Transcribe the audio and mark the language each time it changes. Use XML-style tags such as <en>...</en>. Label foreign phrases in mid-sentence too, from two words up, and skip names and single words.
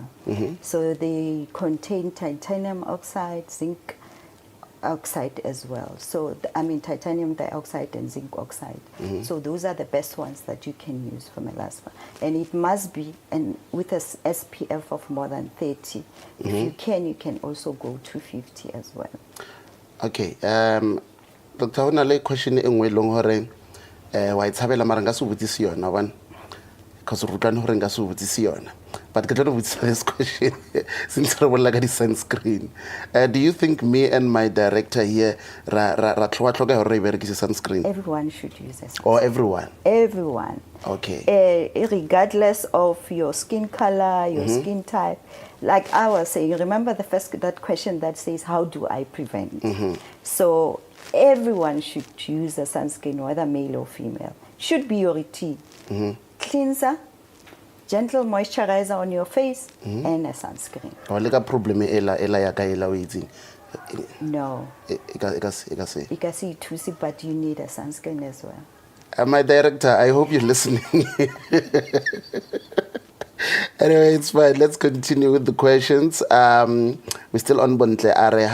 <en>So they contain titanium oxide, zinc oxide as well. So titanium dioxide and zinc oxide. So those are the best ones that you can use for melasma. And it must be with a SPF of more than 30. If you can also go to 50 as well. Okay.</en> <st>Doctor, ho na le question e nngwe long hore wa itshabela mara nga se botsisi yona</st> <en>one, because</en> <st>re utlwane hore nga se botsisi yona, but ke tlo botsisa</st> <en>this question since</en> <st>re bolla ka di sunscreen.</st> <en>Do you think me and my director here</en> <st>ra tlhoka hore re berekise</st> <en>sunscreen? Everyone should use a sunscreen. Or everyone? Everyone. Okay. Regardless of your skin color, your skin type. Like I was saying, remember that question that says, how do I prevent? So everyone should use a sunscreen, whether male or female. Should be your routine. Cleanser, gentle moisturizer on your face, and a sunscreen.</en> <st>Wa problem ela ya ka ela o itseng?</st> <en>No. You can see tusi, but you need a sunscreen as well. My director, I hope you're listening. Anyway, it's fine. Let's continue with the questions. We're still on Bontle Are.</en>